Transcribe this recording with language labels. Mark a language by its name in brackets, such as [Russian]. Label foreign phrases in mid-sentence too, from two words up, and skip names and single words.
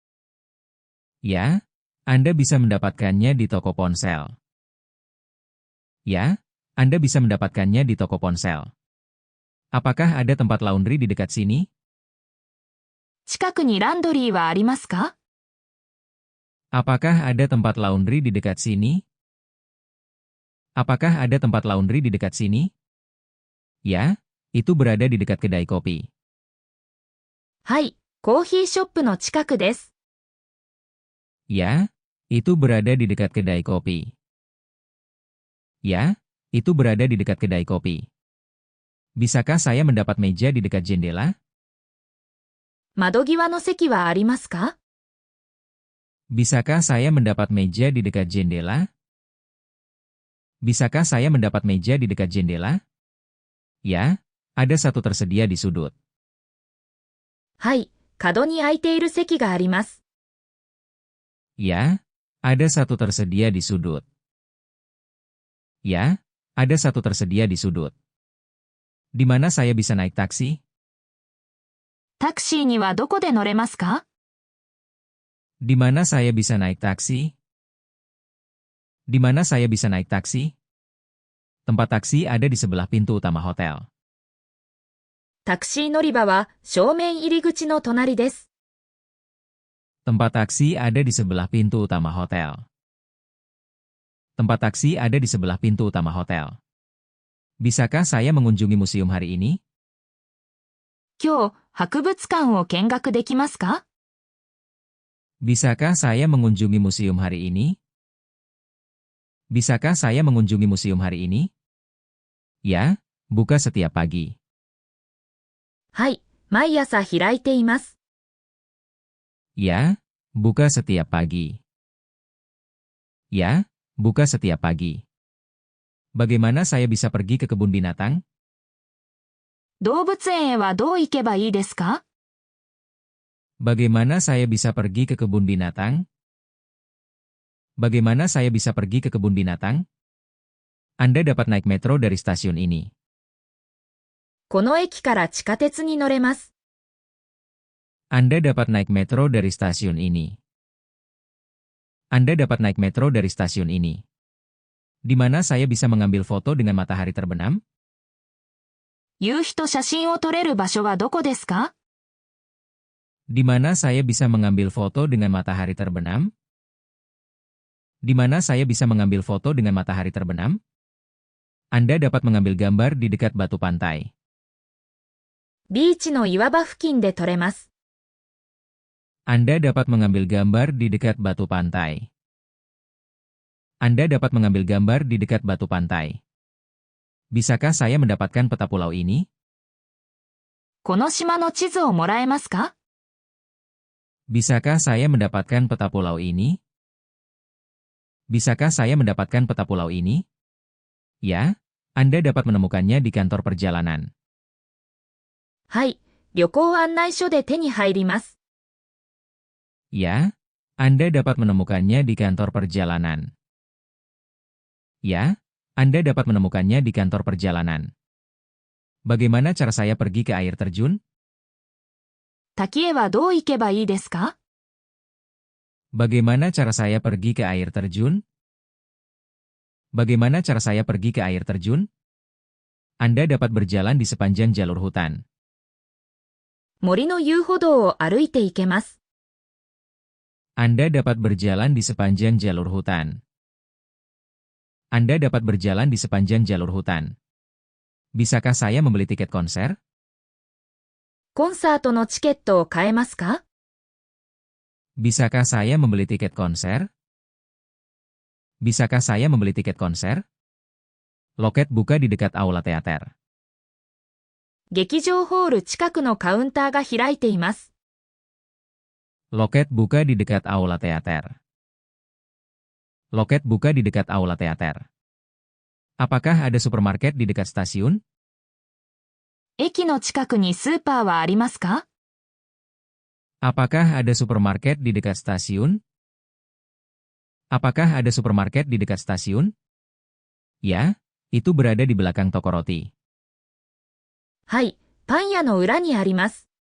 [Indonesian] Ya, Anda bisa mendapatkannya di toko ponsel. Ya, Anda bisa mendapatkannya di toko ponsel. Apakah ada tempat laundry di dekat sini? [Japanese] 近くにランドリーはありますか？ [Indonesian] Apakah ada tempat laundry di dekat sini? Apakah ada tempat laundry di dekat sini? Ya, itu berada di dekat kedai kopi. [Japanese] はい、コーヒーショップの近くです。 [Indonesian] Ya, itu berada di dekat kedai kopi. Ya, itu berada di dekat kedai kopi. Bisakah saya mendapat meja di dekat jendela? [Japanese] 窓際の席はありますか？ [Indonesian] Bisakah saya mendapat meja di dekat jendela? Bisakah saya mendapat meja di dekat jendela? Ya, ada satu tersedia di sudut. [Japanese] はい、角に空いている席があります。 [Indonesian] Ya, ada satu tersedia di sudut. Ya, Ada satu tersedia di sudut. Di mana saya bisa naik taksi? [Japanese] タクシーにはどこで乗れますか？ [Indonesian] Di mana saya bisa naik taksi? Di mana saya bisa naik taksi? Tempat taksi ada di sebelah pintu utama hotel. [Japanese] タクシー乗り場は正面入り口の隣です。 [Indonesian] Tempat taksi ada di sebelah pintu utama hotel. Tempat taksi ada di sebelah pintu utama hotel. Bisakah saya mengunjungi museum hari ini? [Japanese] 今日、博物館を見学できますか？ [Indonesian] Bisakah saya mengunjungi museum hari ini? Bisakah saya mengunjungi museum hari ini? Ya, buka setiap pagi. [Japanese] はい、毎朝開いています。 [Indonesian] Ya, buka setiap pagi. Ya, buka setiap pagi. Bagaimana saya bisa pergi ke kebun binatang? [Japanese] 動物園へはどう行けばいいですか？ [Indonesian] Bagaimana saya bisa pergi ke kebun binatang? Bagaimana saya bisa pergi ke kebun binatang? Anda dapat naik metro dari stasiun ini. [Japanese] この駅から地下鉄に乗れます。 [Indonesian] Anda dapat naik metro dari stasiun ini. Anda dapat naik metro dari stasiun ini. Di mana saya bisa mengambil foto dengan matahari terbenam? [Japanese] 夕日と写真を撮れる場所はどこですか？ [Indonesian] Di mana saya bisa mengambil foto dengan matahari terbenam? Di mana saya bisa mengambil foto dengan matahari terbenam? Anda dapat mengambil gambar di dekat batu pantai. [Japanese] ビーチの岩場付近で撮れます。 [Indonesian] Anda dapat mengambil gambar di dekat batu pantai. Anda dapat mengambil gambar di dekat batu pantai. Bisakah saya mendapatkan peta pulau ini? [Japanese] この島の地図をもらえますか？ [Indonesian] Bisakah saya mendapatkan peta pulau ini? Bisakah saya mendapatkan peta pulau ini? Ya, Anda dapat menemukannya di kantor perjalanan. [Japanese] はい、旅行案内所で手に入ります。 [Indonesian] Ya, Anda dapat menemukannya di kantor perjalanan. Ya, Anda dapat menemukannya di kantor perjalanan. Bagaimana cara saya pergi ke air terjun? [Japanese] 滝へはどう行けばいいですか？ [Indonesian] Bagaimana cara saya pergi ke air terjun? Bagaimana cara saya pergi ke air terjun? Anda dapat berjalan di sepanjang jalur hutan. [Japanese] 森の遊歩道を歩いて行けます。 [Indonesian] Anda dapat berjalan di sepanjang jalur hutan. Anda dapat berjalan di sepanjang jalur hutan. Bisakah saya membeli tiket konser? [Japanese] コンサートのチケットを買えますか？ [Indonesian] Bisakah saya membeli tiket konser? Bisakah saya membeli tiket konser? Loket buka di dekat aula teater. [Japanese] 劇場ホール近くのカウンターが開いています。 [Indonesian] Loket buka di dekat aula teater. Loket buka di dekat aula teater. Apakah ada supermarket di dekat stasiun? [Japanese] 駅の近くにスーパーはありますか？ [Indonesian] Apakah ada supermarket di dekat stasiun? Apakah ada supermarket di dekat stasiun? Ya, itu berada di belakang toko roti. [Japanese] はい、パン屋の裏にあります。